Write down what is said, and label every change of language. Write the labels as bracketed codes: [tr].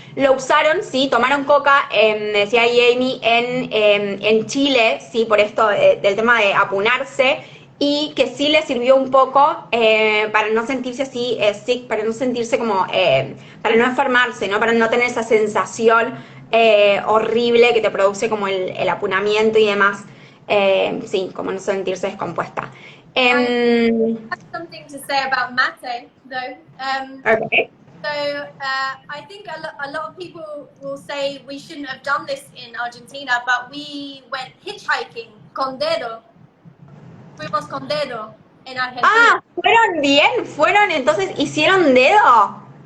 [es] Lo usaron, sí, tomaron coca, decía ahí Amy, en Chile, sí, por esto del tema de apunarse, y que sí le sirvió un poco para no sentirse así sick, para no sentirse como, para no enfermarse, ¿no? Para no tener esa sensación horrible que te produce como el apunamiento y demás. Sí, como no sentirse descompuesta. [en] I have something to say about mate, though. Okay. So I think a lot of people will say we shouldn't have done this in Argentina, but we went hitchhiking [es] con dedo. Fuimos con dedo en Argentina. Ah, fueron bien, fueron, entonces hicieron dedo.